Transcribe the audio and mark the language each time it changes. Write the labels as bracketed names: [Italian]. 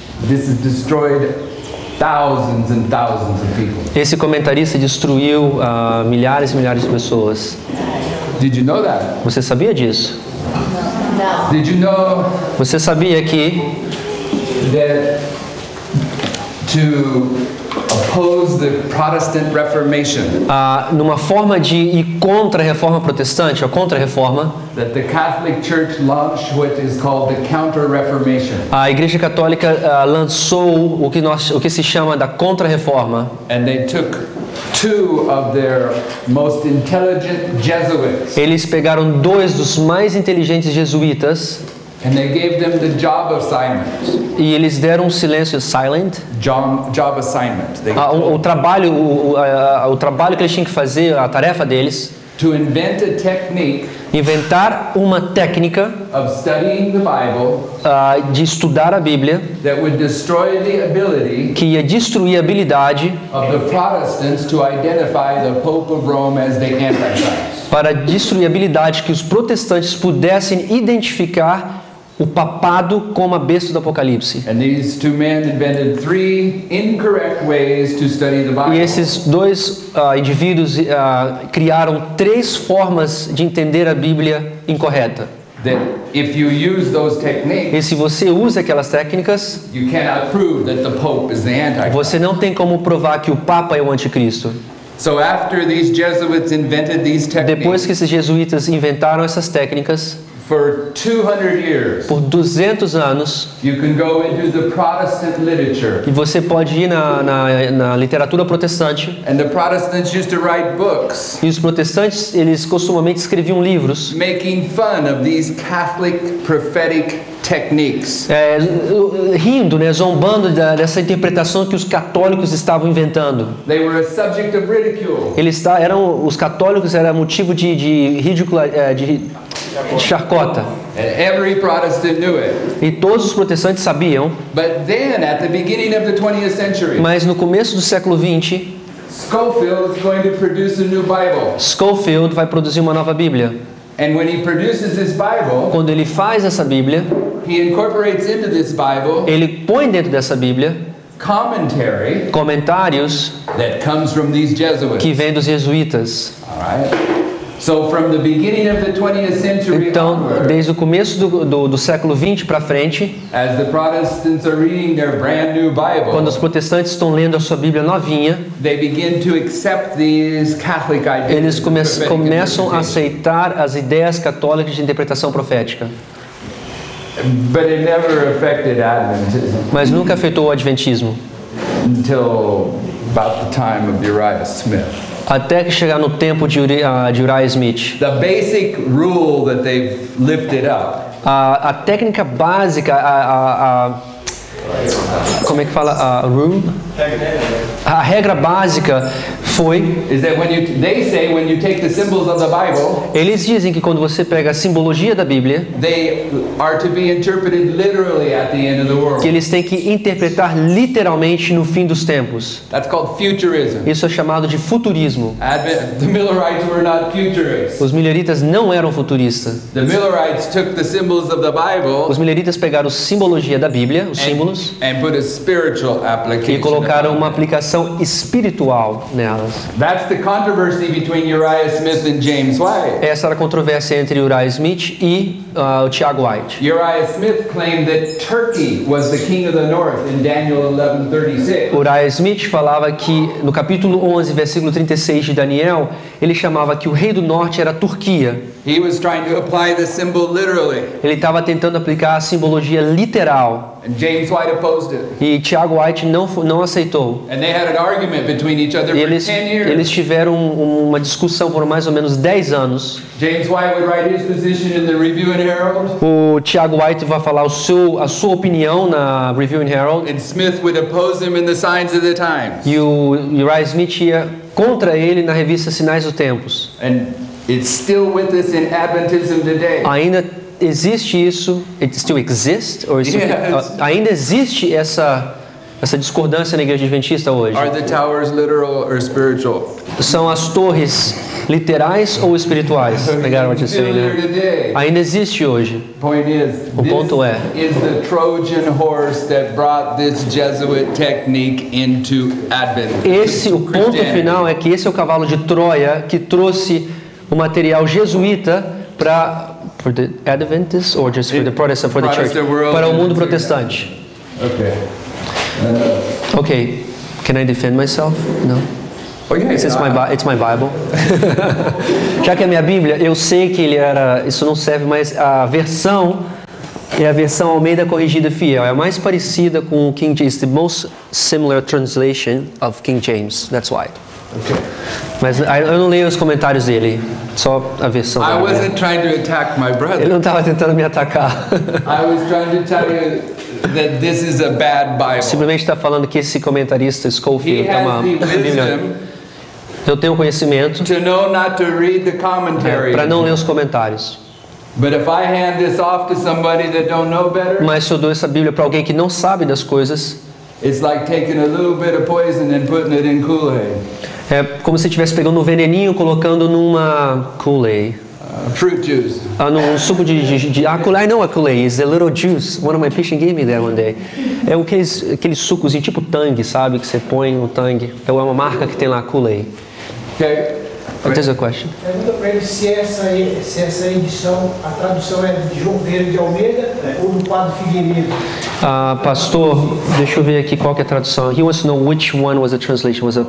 [English] This has destroyed thousands and thousands of people. [Portuguese] Esse comentarista destruiu milhares e milhares de pessoas. [English] Did you know that? [Portuguese] Você sabia disso? [English] Did you know [Portuguese] Você sabia que [English] that to oppose the Protestant Reformation, [Portuguese] numa forma de ir contra a reforma protestante, ou contra a reforma, [English] that the Catholic Church launched what is called the Counter-Reformation, [Portuguese] a Igreja Católica lançou o que se chama da contra-reforma. [English] and they took two of their most intelligent Jesuits, [Portuguese] Eles pegaram dois dos mais inteligentes jesuítas [English] and they gave them the job assignment. [Portuguese] e eles deram um silêncio [English] silent. Job assignment. They [Portuguese] O trabalho que eles tinham que fazer, a tarefa deles, [English] to invent a technique [Portuguese] inventar uma técnica [English] of studying the Bible [Portuguese] de estudar a Bíblia [English] that would destroy the ability [Portuguese] que ia destruir a habilidade [English] of the Protestants to identify the Pope of Rome as the Antichrist. [Portuguese] para destruir a habilidade que os protestantes pudessem identificar o papado como a besta do Apocalipse. [English] And these two men invented three incorrect ways to study the [Portuguese] E [English] Bible. [Portuguese] esses dois indivíduos criaram três formas de entender a Bíblia incorreta. [English] That if you use those [Portuguese] E [English] techniques, [Portuguese] se você usa aquelas técnicas, [English] you cannot prove that the Pope is the Antichrist. [Portuguese] você não tem como provar que o Papa é o anticristo. [English] So after these Jesuits invented these [Portuguese] Depois [English] techniques, [Portuguese] que esses jesuítas inventaram essas técnicas, [English] for 200 years, [Portuguese] por 200 anos, [English] you can go into the Protestant literature. [Portuguese] e você pode ir na literatura protestante, [English] And the Protestants used to write books [Portuguese] e os protestantes, eles costumamente escreviam livros [English] making fun of these Catholic prophetic techniques. [Portuguese] rindo, zombando dessa interpretação que os católicos estavam inventando. [English] They were a subject of ridicule. [Portuguese] Os católicos eram motivo de ridícula, de chacota. [English] And every Protestant knew it. [Portuguese] E todos os protestantes sabiam, [English] But then, at the beginning of the 20th century, [Portuguese] mas no começo do século XX, [English] Scofield is going to produce a new Bible. [Portuguese] Scofield vai produzir uma nova Bíblia. [English] And when he produces this Bible, [Portuguese] Quando ele faz essa Bíblia, [English] he incorporates into this Bible [Portuguese] ele põe dentro dessa Bíblia [English] commentary [Portuguese] comentários [English] that comes from these Jesuits. [Portuguese] que vêm dos jesuítas. [English] All right? So from the beginning of the 20th century [Portuguese] Então, [English] onward, [Portuguese] desde o começo do século XX para frente, [English] as the Protestants are reading their brand new [Portuguese] quando os [English] Bible, [Portuguese] protestantes estão lendo a sua Bíblia novinha, [English] they begin to accept these Catholic ideas. [Portuguese] eles [English] of prophetic [Portuguese] começam a [English] interpretation. [Portuguese] aceitar as ideias católicas de interpretação profética. [English] But it never affected Adventism [Portuguese] Mas nunca afetou o adventismo. [English] until about the time of Uriah Smith. [Portuguese] Até que chegar no tempo de Uriah Smith. [English] The basic rule that they've lifted up [Portuguese] A técnica básica, como é que fala? A regra básica foi, [English] is that they say when you take the symbols of the Bible, [Portuguese] eles dizem que quando você pega a simbologia da Bíblia, [English] they are to be interpreted literally at the end of the world. [Portuguese] que eles têm que interpretar literalmente no fim dos tempos. [English] That's called futurism. [Portuguese] Isso é chamado de futurismo. [English] The Millerites were not futurists. [Portuguese] Os mileritas não eram futuristas. [English] The Millerites took the symbols of the Bible [Portuguese] Os mileritas pegaram a simbologia da Bíblia, os símbolos, [English] and put a spiritual [Portuguese] e [English] application. [Portuguese] colocaram [English] upon [Portuguese] uma [English] it. [Portuguese] aplicação espiritual nelas. [English] That's the controversy between Uriah Smith and James White. [Portuguese] Essa era a controvérsia entre Uriah Smith e o Tiago White. [English] Uriah Smith claimed that Turkey was the king of the north in Daniel 11:36. [Portuguese] Uriah Smith falava que no capítulo 11, versículo 36 de Daniel, ele chamava que o rei do norte era a Turquia. [English] He was trying to apply the symbol literally. [Portuguese] Ele estava tentando aplicar a simbologia literal. [English] And James White opposed it. [Portuguese] E Tiago White não aceitou. [English] And they had an argument between each other for 10 years. [Portuguese] Eles tiveram uma discussão por mais ou menos 10 anos. [English] James White would write his position in the Review and Herald. [Portuguese] O Tiago White vai falar a sua opinião na Review and Herald. [English] And Smith would oppose him in the Signs of the Times. [Portuguese] E o Uriah Smith ia contra ele na revista Sinais dos Tempos. [English] And it's still with us in Adventism today. [Portuguese] Ainda existe isso? [English] It still exists? [Portuguese] Ainda existe essa discordância na igreja adventista hoje? [English] Are the towers literal or spiritual? [Portuguese] São as torres literais ou espirituais? Pegaram [English] what you're saying, [Portuguese] né? Ainda existe hoje. O ponto é, [English] is the Trojan horse that brought this Jesuit technique into Advent. [Portuguese] O ponto final é que esse é o cavalo de Troia que trouxe o material jesuíta para [English] for the Adventists or just for the Protestant, for the church, [Portuguese] para o mundo protestante. [English] Okay. Can I defend myself? No. It's my Bible. [Portuguese] Já que é minha Bíblia, eu sei que isso não serve, mas a versão é a versão Almeida Corrigida Fiel. É a mais parecida com o King James, [English] the most similar translation of King James. [Portuguese] That's why. [English] Okay. [Portuguese] Mas eu não leio os comentários dele, só a versão. [English] I wasn't trying to attack my brother. [Portuguese] Ele não estava tentando me atacar. [English] I was trying to tell you that this is a bad Bible. [Portuguese] Simplesmente está falando que esse comentarista Scofield é uma Bíblia. Eu tenho conhecimento para não ler os comentários. [English] But if I hand this off to somebody that don't know better, [Portuguese] mas se eu dou essa Bíblia para alguém que não sabe das coisas, [English] it's like taking a little bit of poison and putting it in Kool-Aid. [Portuguese] É como se estivesse pegando um veneninho e colocando numa Kool-Aid. [English] Fruit juice. [Portuguese] Num suco de Kool-Aid não é Kool-Aid, [English] it's a little juice. One of my patients gave me that one day. [Portuguese] É aqueles sucos tipo Tang, sabe, que você põe no Tang. É uma marca que tem lá Kool-Aid. [English] Okay. There's a question. [Portuguese] Pergunta para ele se essa edição, a tradução é de João Vieira de Almeida ou do Padre Figueiredo. Pastor, deixa eu ver aqui qual que é a tradução. [English] He wants to know which one was the translation.